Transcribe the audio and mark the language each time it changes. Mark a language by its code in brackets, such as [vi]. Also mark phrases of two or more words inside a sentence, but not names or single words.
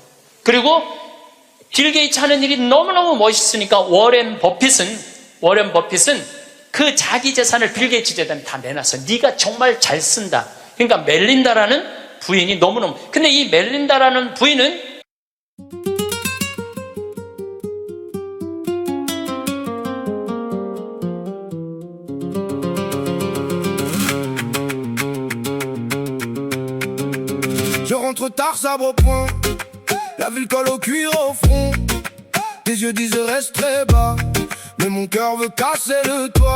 [ko] 그리고 빌 게이츠 하는 일이 너무너무 멋있으니까 워렌 버핏은 그 자기 재산을 빌 게이츠 재단에 다 내놨어요. 네가 정말 잘 쓴다. 그러니까 멜린다라는 부인이 너무너무. 근데 이 멜린다라는 부인은 [fr] Je rentre tard, sabre au poing. La ville colle au cuir au front. Tes yeux disent reste très bas, mais mon cœur veut casser le toit.